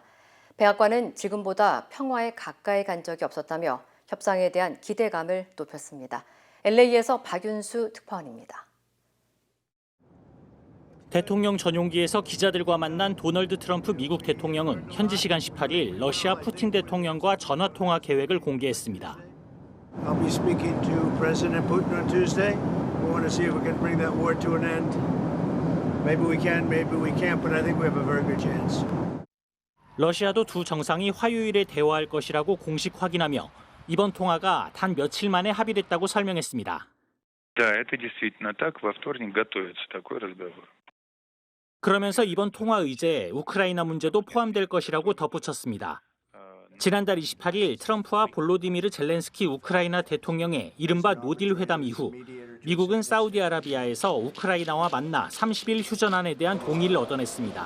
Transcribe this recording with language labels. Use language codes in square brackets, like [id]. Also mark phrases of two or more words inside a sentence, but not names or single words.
[ko] 백악관은 지금보다 평화에 가까이 간 적이 없었다며 협상에 대한 기대감을 높였습니다. LA에서 박윤수 특파원입니다. 대통령 전용기에서 기자들과 만난 도널드 트럼프 미국 대통령은 현지 시간 18일 러시아 푸틴 대통령과 전화 통화 계획을 공개했습니다. [en] I'll be speaking to President Putin on Tuesday. We want to see if we can bring that war to an end. Maybe we can, maybe we can't, but I think we have a very good chance. [ko] 러시아도 두 정상이 화요일에 대화할 것이라고 공식 확인하며 이번 통화가 단 며칠 만에 합의됐다고 설명했습니다. [ru] Да, это действительно так. Во вторник готовится такой разговор. [ko] 그러면서 이번 통화 의제에 우크라이나 문제도 포함될 것이라고 덧붙였습니다. 지난달 28일 트럼프와 볼로디미르 젤렌스키 우크라이나 대통령의 이른바 노딜 회담 이후 미국은 사우디아라비아에서 우크라이나와 만나 30일 휴전안에 대한 동의를 얻어냈습니다.